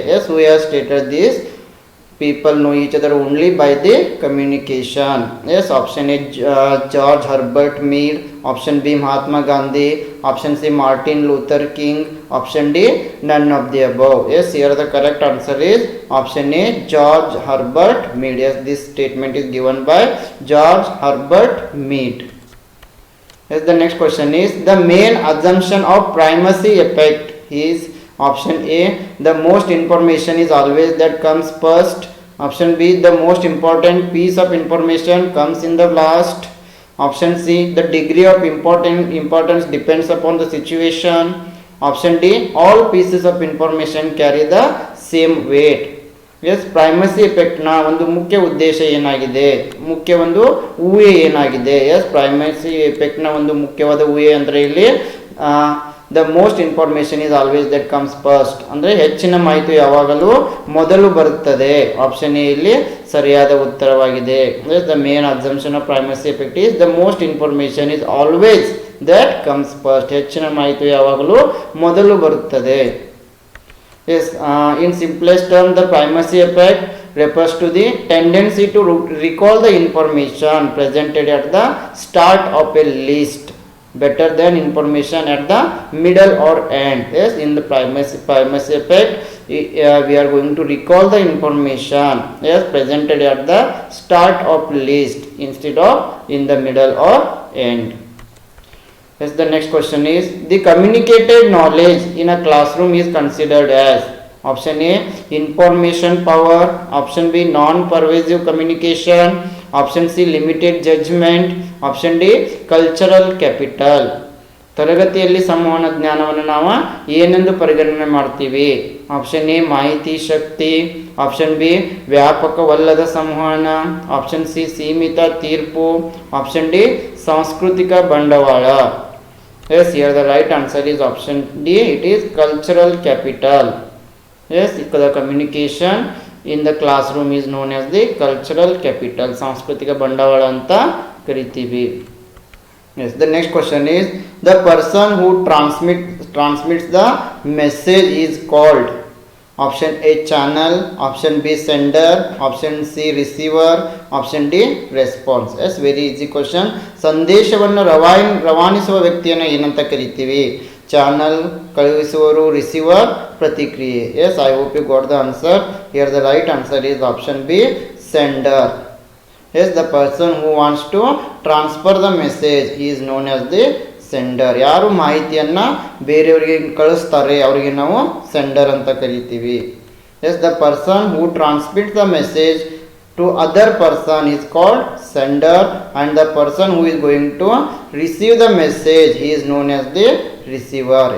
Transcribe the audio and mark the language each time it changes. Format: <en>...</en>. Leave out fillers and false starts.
<en>Yes, who has stated this people know each other only by the communication. Yes, option A George Herbert Mead, option B Mahatma Gandhi, option C Martin Luther King, option D none of the above. Yes, here the correct answer is option A, George Herbert Mead. Yes, this statement is given by George Herbert Mead. Yes, the next question is the main assumption of primacy effect is option A, the most information is always that comes first. Option B, the most important piece of information comes in the last. Option C, the degree of importance depends upon the situation. Option D, all pieces of information carry the same weight.</en> <kn>S ಪ್ರೈಮಸಿ ಎಫೆಕ್ಟ್ನ ಒಂದು ಮುಖ್ಯ ಉದ್ದೇಶ ಏನಾಗಿದೆ, ಮುಖ್ಯ ಒಂದು ಊಹೆ ಏನಾಗಿದೆ. S ಪ್ರೈಮಸಿ ಎಫೆಕ್ಟ್ನ ಒಂದು ಮುಖ್ಯವಾದ ಊಹೆ ಅಂದರೆ ಇಲ್ಲಿ</kn> <en>the most information is always that comes first,</en> <kn>ಅಂದರೆ ಹೆಚ್ಚಿನ ಮಾಹಿತಿ ಯಾವಾಗಲೂ ಮೊದಲು ಬರುತ್ತದೆ. ಆಪ್ಷನ್ ಎ ಇಲ್ಲಿ ಸರಿಯಾದ ಉತ್ತರವಾಗಿದೆ.</kn> <en>the main assumption of primacy effect is the most information is always that comes first,</en> <kn>ಹೆಚ್ಚಿನ ಮಾಹಿತಿ ಯಾವಾಗಲೂ ಮೊದಲು ಬರುತ್ತದೆ.</kn> <en>Yes, in simplest term, the primacy effect refers to the tendency to recall the information presented at the start of a list better than information at the middle or end. Yes, in the primacy effect, we are going to recall the information yes presented at the start of list instead of in the middle or end. Yes, the next question is the communicated knowledge in a classroom is considered as option A information power, option B non-pervasive communication, option C limited judgment, option D cultural capital.</en> <kn>ತರಗತಿಯಲ್ಲಿ ಸಂವಹನ ಜ್ಞಾನವನ್ನು ನಾವು ಏನೆಂದು ಪರಿಗಣನೆ ಮಾಡ್ತೀವಿ? Option A ಮಾಹಿತಿ ಶಕ್ತಿ, option B ವ್ಯಾಪಕವಲ್ಲದ ಸಂವಹನ, option C ಸೀಮಿತ ತೀರ್ಪು, ಆಪ್ಷನ್ ಡಿ ಸಾಂಸ್ಕೃತಿಕ ಬಂಡವಾಳ.</kn> <en>Yes, here the right answer is option D. It is cultural capital. Yes, the communication in the classroom is known as the cultural capital.</en> <kn>ಸಾಂಸ್ಕೃತಿಕ ಬಂಡವಾಳ ಅಂತ ಕರಿತೀವಿ.</kn> <en>Yes, the next question is the person who transmits the message is called option A channel, option B sender, option C receiver, option D response. Yes, very easy question.</en> <kn>ಸಂದೇಶವನ್ನು ರವಾನಿಸುವ ವ್ಯಕ್ತಿಯನ್ನು ಏನಂತ ಕರಿತೀವಿ? Channel, ಕಳುಹಿಸುವರು, receiver, ಪ್ರತಿಕ್ರಿಯೆ.</kn> <en>Yes, I hope you got the answer. Here the right answer is option B sender. Yes, the person who wants to transfer the message is known as the sender.</en> <kn>ಯಾರು ಮಾಹಿತಿಯನ್ನು ಬೇರೆಯವರಿಗೆ ಕಳಿಸ್ತಾರೆ ಅವರಿಗೆ ನಾವು sender ಅಂತ ಕರಿತೀವಿ.</kn> <en>Yes, the person who transmit the message to other person is called sender, and the person who is going to receive the message he is known as the receiver.</en>